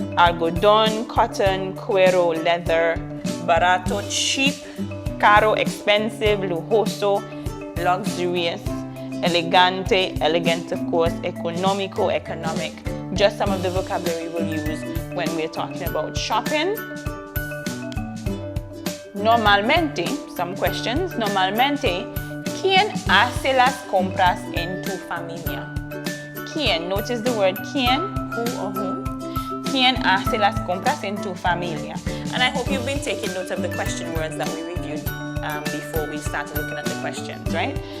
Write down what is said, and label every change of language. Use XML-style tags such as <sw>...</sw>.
<es>Algodón, cotton, cuero, leather. Barato, cheap. Caro, expensive. Lujoso, luxurious.</es> <en>Elegante, elegant of course. Económico, economic. Just some of the vocabulary we'll use when we're talking about shopping. Normalmente, some questions.</en> <es>Normalmente, ¿quién hace las compras en tu familia? ¿Quién?</es> <en>Notice the word</en> <es>¿quién?</es> <en>Who or whom?</en> <es>¿Quién hace las compras en tu familia?</es> <en>And I hope you've been taking note of the question words that we reviewed before we started looking at the questions, right?</en>